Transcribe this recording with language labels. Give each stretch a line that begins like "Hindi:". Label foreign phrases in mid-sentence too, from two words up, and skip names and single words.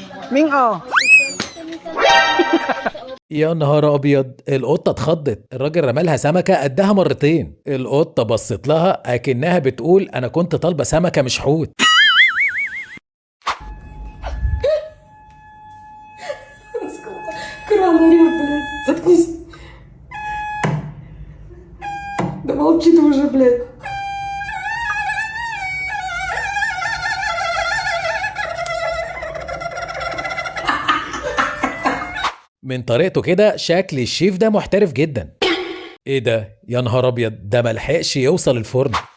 Arabic: يا نهار ابيض، القطه اتخضت، الراجل رمالها سمكه قدها مرتين. القطه بصت لها اكنها بتقول انا كنت طالبه سمكه مش حوت.
Russian: Кран орёт, блядь. Заткнись. Да молчи ты уже, блядь.
Arabic: من طريقته كده شكل الشيف ده محترف جدا. ايه ده يا نهار ابيض، ده ملحقش يوصل الفرن.